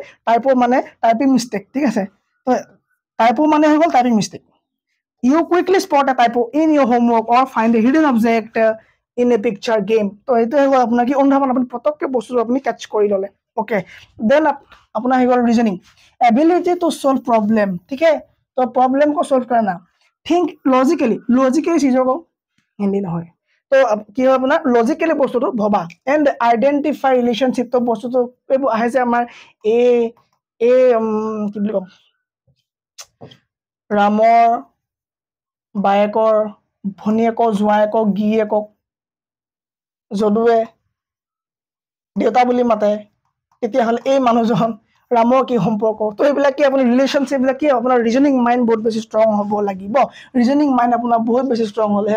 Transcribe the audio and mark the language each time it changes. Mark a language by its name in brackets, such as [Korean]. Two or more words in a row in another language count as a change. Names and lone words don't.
[English] টাইপো মানে typing mistake [Assamese] ঠিক আছে তো [English] টাইপো [Assamese] মানে হৈ গ'ল [English] typing mistake you quickly spot a typo in your homework or find a hidden object in a picture game [Assamese] তো এইটো হৈ গ'ল আপোনাৰ কি অনুধাৱন আপুনি পটককৈ বস্তুটো আপুনি কেটচ কৰি ল'লে [English] okay then [Assamese] আপোনাৰ হৈ গ'ল [English] reasoning ability to solve problem [Hindi] ठीक है तो प्रॉब्लम को सॉल्व करना [English] think logically [Hindi] चीजों को हिंदी ना हो तो अब [Assamese] কি হয় আপোনাৰ লজিক্যালি বস্তুটো ভবা [English] and identify relationship [Assamese] তো বস্তুটো এইবোৰ আহে যে আমাৰ এ কি বুলি কম ৰামৰ বায়েকৰ ভনীয়েকৰ জোৱায়েকক গিয়েকক যদুৱে দেউতা বুলি মাতে তেতিয়াহ'লে এই মানুহজন ৰামৰ কি সম্পৰ্ক তো এইবিলাক কি আপুনি ৰিলেশ্যনশ্বিপবিলাক কি আপোনাৰ [English] reasoning mind [Assamese] বহুত বেছি ষ্ট্ৰং হ'ব লাগিব [English] reasoning mind [Assamese] আপোনাৰ বহুত বেছি ষ্ট্ৰং হ'লেহে